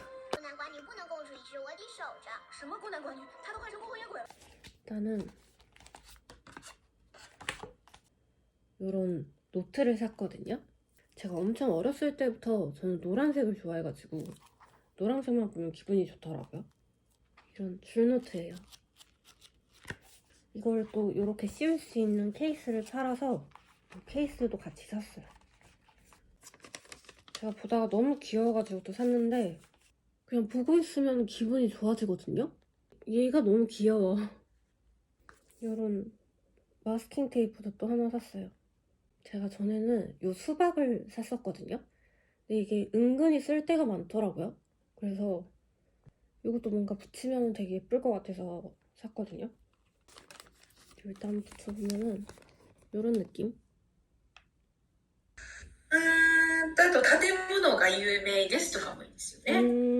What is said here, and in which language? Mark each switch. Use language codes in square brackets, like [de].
[zh] 孤男寡女不能共处一室，我得守着。什么孤男寡女？他都快成孤魂野鬼了。 [ko] 일단은 요런 노트를 샀거든요. 제가 엄청 어렸을 때부터 저는 노란색을 좋아해가지고 노란색만 보면 기분이 좋더라고요. 이런 줄노트예요. 이걸 또 이렇게 씌울 수 있는 케이스를 팔아서 케이스도 같이 샀어요. 제가 보다가 너무 귀여워가지고 또 샀는데 그냥 보고 있으면 기분이 좋아지거든요. 얘가 너무 귀여워. 이런 마스킹 테이프도 또 하나 샀어요. 제가 전에는 요 수박을 샀었거든요. 근데 이게 은근히 쓸 데가 많더라고요. 그래서 이것도 뭔가 붙이면 되게 예쁠 것 같아서 샀거든요. 일단 붙여보면은 요런 느낌. [ja] あと建物が有名ですとかもいいですよね。